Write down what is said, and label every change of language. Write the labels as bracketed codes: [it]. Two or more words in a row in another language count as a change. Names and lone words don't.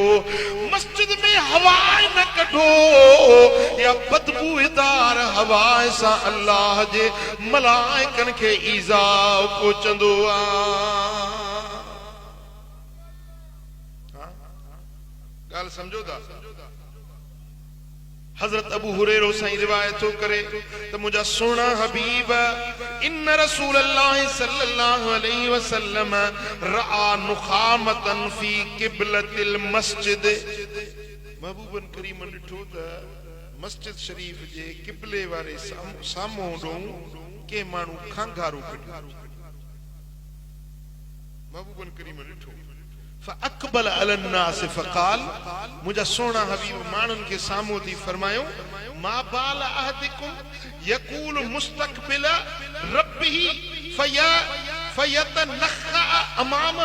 [sd] मस्जिद में हवा न कढो, या बदबूदार हवा सां अल्लाह जे मलाइकनि खे ईज़ा पहुचंदो आहे। ॻाल्हि सम्झो था? हजरत अबू हुरैरा साईं रिवायत थो करे त मुंहिंजा सुहिणा हबीब इन [ar] رسول الله صلى الله عليه وسلم رأى نخامة في قبلة المسجد. [sd] महबूबन करीम ॾिठो त मस्जिद शरीफ जे क़िबले वारे साम्हूं ॾों के माण्हू खांगारो कढियो। महबूबन करीम ॾिठो [ar] فأقبل على الناس فقال, [sd] मुंहिंजा सुहिणा हबीब माण्हुनि खे साम्हूं थी फरमायो, [ar] ما بال أحدكم يقول مستقبل ربه فيتنخع أمامه.